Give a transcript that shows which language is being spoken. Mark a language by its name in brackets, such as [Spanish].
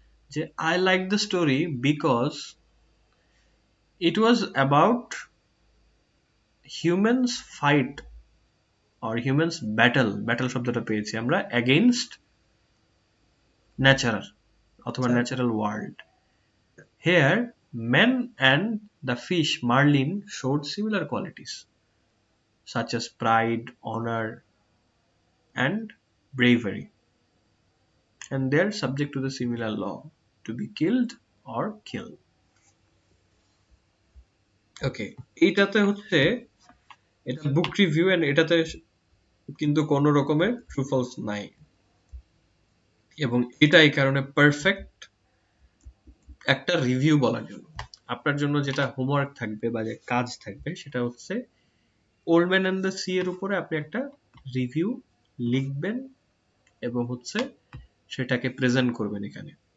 [English] যে I like the story because it was about humans fight or humans battle, battle [Bangla] শব্দটা পেয়েছি আমরা, [English] against natural অথবা [Bangla] আচ্ছা, [English] Natural world. Here, men and the fish marlin showed similar qualities, such as pride, honor, and bravery, and they are subject to the similar law to be killed or kill. [Bangla] ওকে, এইটাতে হচ্ছে, এটা বুক review and এটাতে কিন্তু কোনো রকমের true false নাই, এবং এটা এই কারণে পারফেক্ট একটা রিভিউ বলার জন্য। আপনার জন্য যেটা হোমওয়ার্ক থাকবে বা যে কাজ থাকবে সেটা হচ্ছে old man and the sea এর উপরে আপনি একটা রিভিউ লিখবেন এবং হচ্ছে সেটাকে প্রেজেন্ট করবেন এখানে।